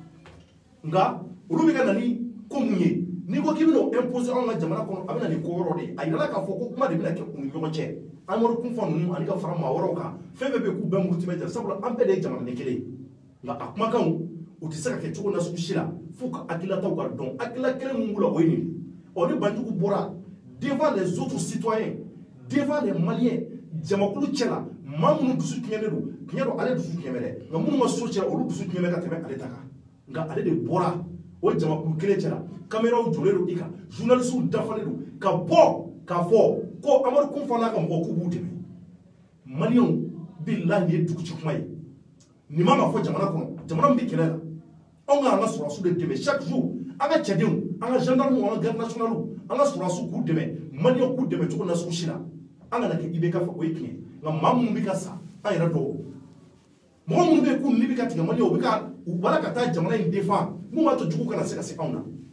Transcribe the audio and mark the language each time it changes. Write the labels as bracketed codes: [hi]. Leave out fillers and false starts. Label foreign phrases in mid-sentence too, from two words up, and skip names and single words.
[bm] nka olu bɛ ka na ni ko mun ye n'i ko k'i bɛna imposer anw ka jamana kɔnɔ a bɛ na ni ko wɛrɛw de ye a yirala k'a fɔ ko kuma de bɛna kɛ u ni ɲɔgɔn cɛ Amadu Kunfa ninnu ani ka fara maa wɛrɛw kan fɛn fɛn bɛ yen k'u bɛɛ muruti bɛ jɛ sabula an bɛɛ de ye jamanaden kelen ye nka a kumakanw u tɛ se ka kɛ cogo nasugu si la f'u ka hakililataw ka dɔn hakilila kelen mun b'u la o ye nin ni Banjugu bɔra [fr] devant les autres citoyens devant les Maliens [bm] jamakulu cɛ la maa minnu dusu tiɲɛnen don tiɲɛ don ale dusu tiɲɛ bɛ dɛ nka minnu ka so cɛ olu dusu tiɲɛ bɛ ka tɛmɛ ale ta kan nka ale de bɔra o jamakulu kelen cɛ la caméraw jɔlen don i kan journalistes dafalen don ka bɔ k'a fɔ ko Amadu Kunfa n'a ka mɔgɔw k'u b'u dɛmɛ maliyɛnw bilahi nin ye duguci kuma ye nin ma fɔ jamana kɔnɔ jamana min bɛ kɛlɛ la anw ka an ka sɔrɔdasiw de dɛmɛ [fr] chaque jour [bm] an ka cɛdenw an ka gendarmes an ka [fr] garde nationaux [bm] an ka sɔrɔdasiw k'u dɛmɛ maliyɛnw k'u dɛmɛ cogo nasugu si la an kana kɛ IBK fɛ o ye tiɲɛ nka maa minnu bɛ ka sa an yɛrɛ dɔw mɔgɔ minnu bɛ yen k'u ni bɛ ka tigɛ maliyɛnw u bɛ ka u bala ka taa jamana in défend mun b'a to jugu kana se ka se anw na